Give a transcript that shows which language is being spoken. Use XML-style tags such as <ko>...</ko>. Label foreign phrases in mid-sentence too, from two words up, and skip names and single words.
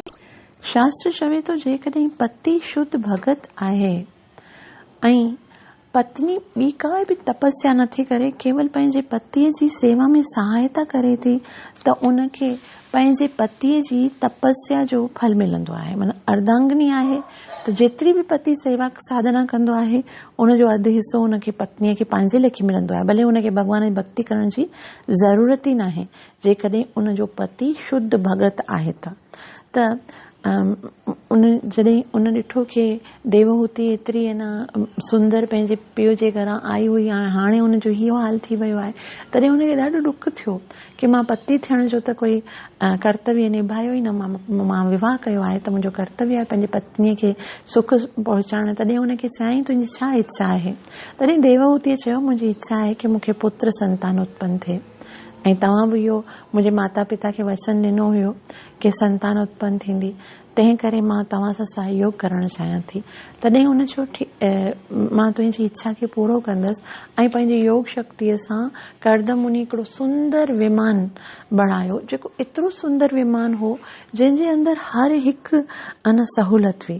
<sd>शास्त्र चवे थो जेकॾहिं पति शुद्ध भगत आहे ऐं पत्नी ॿी का बि तपस्या नथी करे, केवल पंहिंजे पतीअ जी सेवा में सहायता करे थी, त उनखे पंहिंजे पतीअ जी तपस्या जो फल मिलंदो आहे। माना अर्धांगिनी आहे त जेतिरी बि पति सेवा साधना कंदो आहे, उनजो अधु हिसो उनखे पत्नीअ खे पंहिंजे लेखे मिलंदो आहे, भले उनखे भॻवान जी भक्ति करण जी ज़रूरत ई न आहे, जेकॾहिं उनजो पति शुद्ध भगत आहे त जॾहिं उन ॾिठो कि देवहूति एतिरी सुंदर पंहिंजे पीउ जे घरां आई हुई, हाणे उनजो इहो हाल थी वियो आहे, तॾहिं उनखे ॾाढो ॾुख थियो कि मां पति थियण जो त कोई कर्तव्य निभायो ई न, मां विवाह कयो आहे त मुंहिंजो कर्तव्य आहे पंहिंजे पत्नीअ खे सुख पहुचाइण। तॾहिं उनखे चयाईं, तुंहिंजी छा इच्छा आहे? तॾहिं देवहूतिअ चयो, मुंहिंजी इच्छा आहे कि मूंखे पुत्र संतान उत्पन्न थिए, ऐं तव्हां बि इहो मुंहिंजे माता पिता खे वचन ॾिनो हुयो कि संतान उत्पन्न थींदी, तंहिं करे मां तव्हां सां सहयोग करणु चाहियां थी। तॾहिं हुन चयो, मां तुंहिंजी इच्छा खे पूरो कंदसि, ऐं पंहिंजी योग शक्तिअ सां कर्दम मुनि हिकिड़ो सुंदर विमान बणायो, जेको एतिरो सुंदर विमान हो जंहिंजे अंदरि हर हिकु सहूलत हुई।</sd>